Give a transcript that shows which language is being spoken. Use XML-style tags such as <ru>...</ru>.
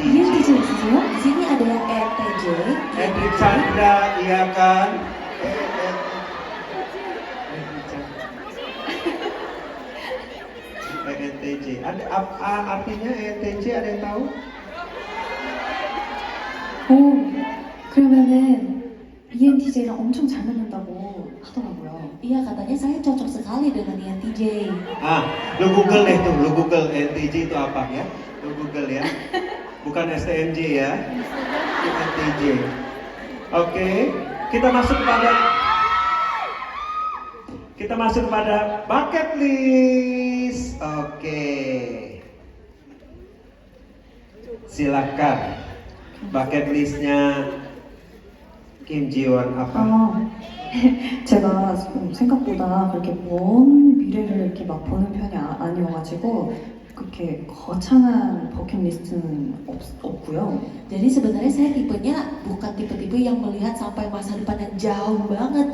<ko>ENTJ 있으세요?</ko> <id>Di sini ada yang ENTJ. Hendrik Chandra, iya kan? ENTJ. Artinya ENTJ ada yang tahu?</id> <ko>오, 그러면은 ENTJ랑 엄청 잘 맞는다고 하더라고요.</ko> <id>Iya katanya saya cocok sekali dengan ENTJ. Lu Google deh tuh, lu Google ENTJ itu apa ya? Lu Google ya. Bukan STMJ ya. ENTJ. Oke, kita masuk Kita masuk pada bucket list. Oke. Silakan. Bucket listnya Kim Ji-won apa?</id> <ko>제가 생각보다 그렇게 먼 미래를 이렇게 막 보는 편이 아니어가지고 그렇게 거창한 버킷리스트는 없고요.</ko> <id>Jadi sebenarnya saya tipenya bukan tipe-tipe yang melihat sampai masa depan yang jauh banget.</id>